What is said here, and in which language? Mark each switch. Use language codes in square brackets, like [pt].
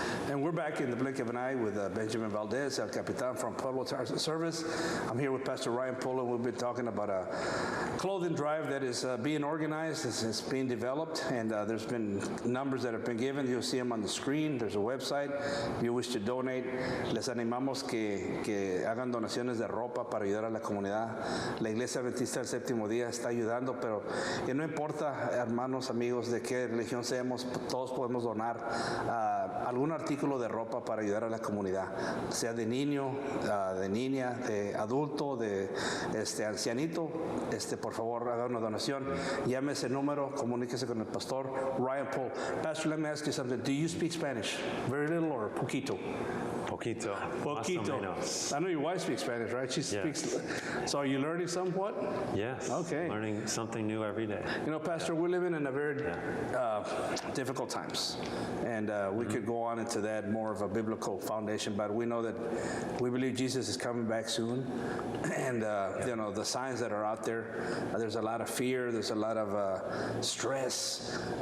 [en] And we're back in the blink of an eye with Benjamin Valdez, El Capitan from Pueblo Tires and Service. I'm here with Pastor Ryan Polo. We've been talking about a clothing drive that is being organized, it's being developed, and there's been numbers that have been given. You'll see them on the screen. There's a website. If you wish to donate, [es] les animamos que hagan donaciones de ropa para ayudar a la comunidad. La Iglesia Adventista del Séptimo Día está ayudando, pero que no importa, hermanos, amigos, de qué religión seamos, todos podemos donar algún artículo de ropa para ayudar a la comunidad, sea de niño, de niña, de adulto, de ancianito. Por favor, haga una donación. Llame ese número, comuníquese con el pastor Ryan Paul. [en] Pastor, let me ask you something. Do you speak Spanish? Very little or poquito? [es] Poquito. [en] I know your wife speaks Spanish, right? She speaks. So are you learning somewhat? Yes. Okay. Learning something new every day. Pastor, we're living in a very difficult times, and we could go on into that, more of a biblical foundation, but we know that we believe Jesus is coming back soon, and the signs that are out there, there's a lot of fear, there's a lot of stress.